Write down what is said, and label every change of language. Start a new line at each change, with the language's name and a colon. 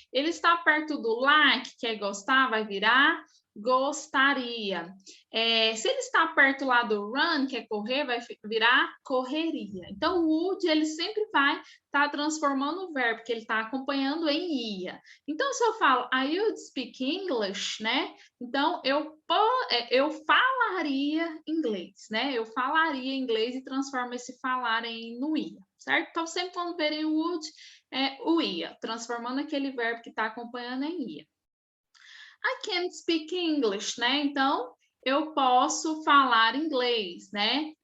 Portuguese: Ele está perto do like, que é gostar, vai virar gostaria. Se ele está perto lá do run, que é correr, vai virar correria. Então, o would, ele sempre vai estar transformando o verbo que ele está acompanhando em ia. Então, se eu falo,
English: I would speak English,
Portuguese: né? Então, eu falaria inglês, né? Eu falaria inglês e transformo esse falar no ia, certo? Então, sempre quando verem o would, o ia, transformando aquele verbo que está acompanhando em ia.
English: I can't speak English,
Portuguese: né? Então, eu posso falar inglês, né?